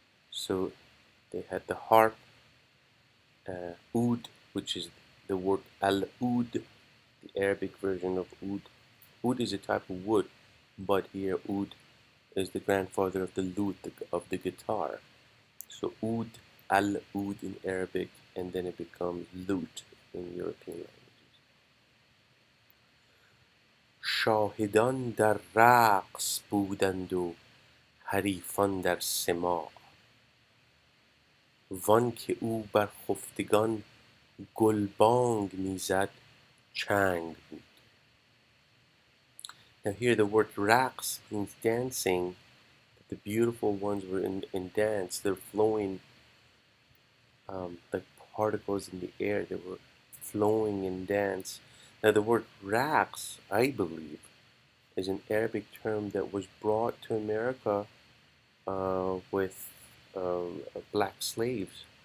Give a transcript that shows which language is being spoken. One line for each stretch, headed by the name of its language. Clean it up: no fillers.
English: So they had the harp, oud, which is the word al-oud, the Arabic version of oud. Oud is a type of wood, but here oud is the grandfather of the lute, of the guitar. So oud, al-oud in Arabic, and then it becomes lute in European languages.
Persian: شاهدان در رقص بودند و حریفان در سماع. وانکه او بر خفتگان گلبانک میزد چنگ بود.
English: Now here the word raqs means dancing. The beautiful ones were in dance. They're flowing like particles in the air. They were flowing in dance. Now the word raqs, I believe, is an Arabic term that was brought to America with black slaves.